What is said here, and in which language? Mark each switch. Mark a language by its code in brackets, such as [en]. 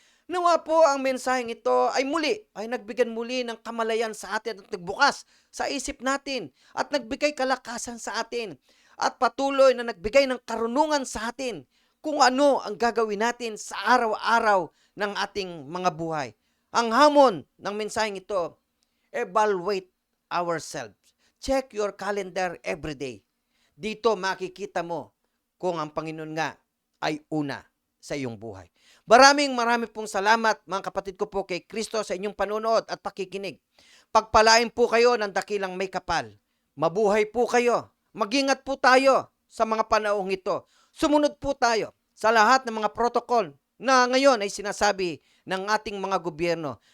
[tl] Nawa po ang mensaheng ito ay nagbigyan muli ng kamalayan sa atin at nagbukas sa isip natin at nagbigay kalakasan sa atin at patuloy na nagbigay ng karunungan sa atin kung ano ang gagawin natin sa araw-araw ng ating mga buhay. Ang hamon ng mensaheng ito, [en] evaluate ourselves. Check your calendar every day. [tl] Dito makikita mo kung ang Panginoon nga ay una sa iyong buhay. Maraming pong salamat mga kapatid ko po kay Kristo sa inyong panonood at pakikinig. Pagpalain po kayo ng dakilang may kapal. Mabuhay po kayo. Mag-ingat po tayo sa mga panahong ito. Sumunod po tayo sa lahat ng mga protocol na ngayon ay sinasabi ng ating mga gobyerno.